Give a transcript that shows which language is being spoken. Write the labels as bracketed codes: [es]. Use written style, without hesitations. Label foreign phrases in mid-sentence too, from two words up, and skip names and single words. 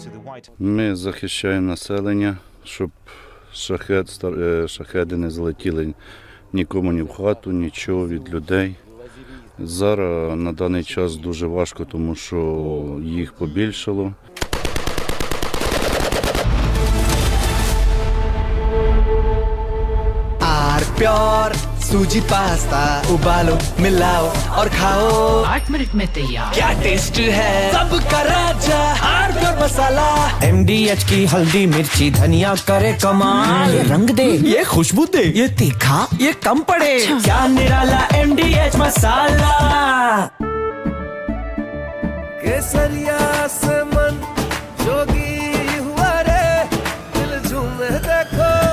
[en] white. [uk] Ми захищаємо населення, щоб шахеди не залетіли нікому ні в хату, нічого від людей. Зараз на даний час дуже важко, тому що їх побільшало. [hi] प्योर सूजी पास्ता उबालो मिलाओ और खाओ 8 मिनट में तैयार क्या टेस्ट है सबका राजा आर प्योर मसाला MDH की हल्दी मिर्ची धनिया करे कमाल ये रंग दे ये खुशबू दे ये तीखा ये कम पड़े क्या निराला MDH मसाला केसरिया से मन जोगी हुआ रे दिल झूमे देखो